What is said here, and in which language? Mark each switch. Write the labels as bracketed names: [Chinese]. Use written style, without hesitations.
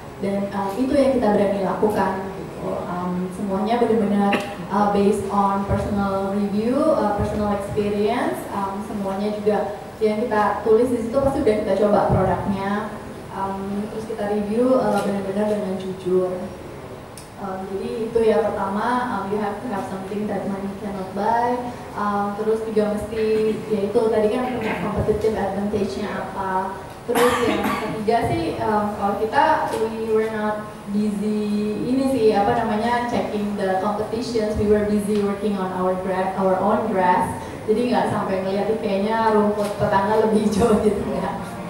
[Indonesian] Dan itu yang kita berani lakukan gitu. Semuanya benar-benar based on personal review, personal experience. Semuanya juga yang kita tulis di situ pasti udah kita coba produknya, terus kita review benar-benar dengan jujur. Jadi itu ya, pertama [English] you have to have something that money cannot buy. [Indonesian] Terus juga mesti, yaitu tadi kan punya competitive advantage-nya apa. Terus yang ketiga sih, kalau kita [English] we were not busy [Indonesian] ini sih [English] checking the competitions, we were busy working on our own grass. [Indonesian] Jadi nggak sampai ngeliat kayaknya rumput tetangga lebih hijau gitu ya.